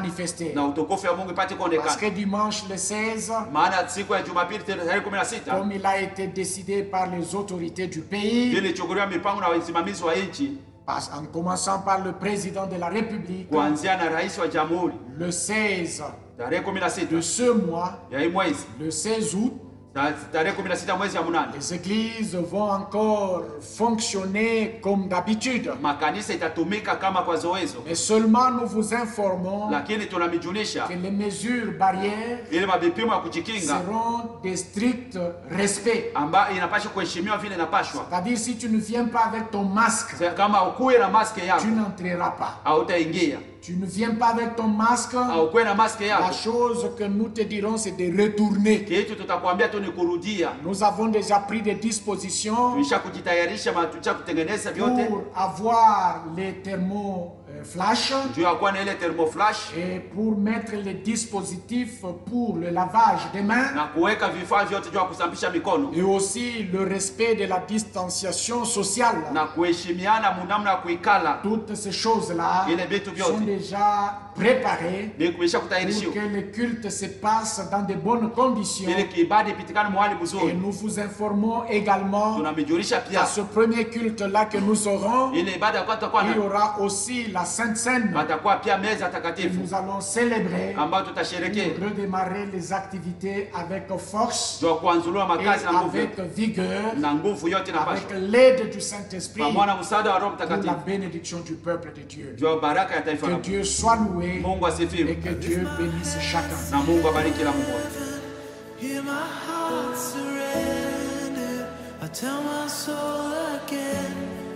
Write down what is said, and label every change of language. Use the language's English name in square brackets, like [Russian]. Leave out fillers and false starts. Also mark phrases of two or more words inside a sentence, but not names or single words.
[French] Parce que dimanche le 16, comme il a été décidé par les autorités du pays, en commençant par le président de la République, le 16 de ce mois, le 16 août, [Swahili] tarehe 16 mwezi ya munane. [French] Les églises vont encore fonctionner comme d'habitude. [Swahili] Makanisa itatumika kama kwa zoezo. [French] Mais seulement nous vous informons [Swahili] Lakini tunamijulisha [French] que les mesures barrières [Swahili] ile mabipimo ya kujikinga [French] seront de strict respect. [Swahili] ambayo inapaswa kuheshimiwa vile inapaswa. [French] C'est-à-dire si tu ne viens pas avec ton masque, [Swahili] Kama ukuwe na maske yako [French] tu n'entreras pas. [Swahili] hautaingia. [French] Tu ne viens pas avec ton masque, [Swahili] Ukuwe na maske [French] la [Swahili] yako, [French] chose que nous te dirons c'est de retourner. [Swahili] kitu tutakwambia tu ni kurudia. [French] Nous avons déjà pris des dispositions [Swahili] Tulisha kujitayarisha tulisha kutengeneza vyote [French] pour avoir les thermoflash [Swahili] juu ya kuwa na ile thermoflash [French] et pour mettre les dispositifs pour le lavage des mains [Swahili] na kuweka vifaa vyote juu ya kusafisha mikono [French] et aussi le respect de la distanciation sociale. [Swahili] na kuheshimiana munamna ya kuikala. [French] Toutes ces choses-là [Swahili] Ile vitu vyote [French] sont déjà préparées [Swahili] kuisha [French] pour [Swahili] kutayarishiwa [French] que le culte se passe dans de bonnes conditions. [Swahili] ili kiibada ipitikane mahali [French] Et [Swahili] mzuri. [French] nous vous informons également [Swahili] Tunamijulisha [French] à [Swahili] pia [French] ce premier culte-là que nous aurons, [Swahili] ile ibada kwa tutakuwa [French] il y [Swahili] na [French] aura aussi la Sainte Seine [Swahili] patakuwa pia meza [French] que [Swahili] takatifu [French] nous allons célébrer [Swahili] ambayo [French] pour [Swahili] tutasherekea [French] redémarrer les activités avec force [Swahili] juu ya kuanzulua [French] et [Swahili] makazi na nguvu [French] avec vigueur, [Swahili] na nguvu yote [French] avec [Swahili] inapaswa [French] l'aide du Saint-Esprit [Swahili] pamoja na msaada wa Roho [French] pour la [Swahili] Mtakatifu [French] bénédiction du peuple de Dieu. [Swahili] juu ya baraka ya taifa [French] Que la Dieu soit loué [Swahili] Mungu [French] et [Swahili] asifiwe [French] que Dieu bénisse chacun. [Swahili] na Mungu abariki kila mmoja. [English] Hear my heart surrender. I tell my soul again.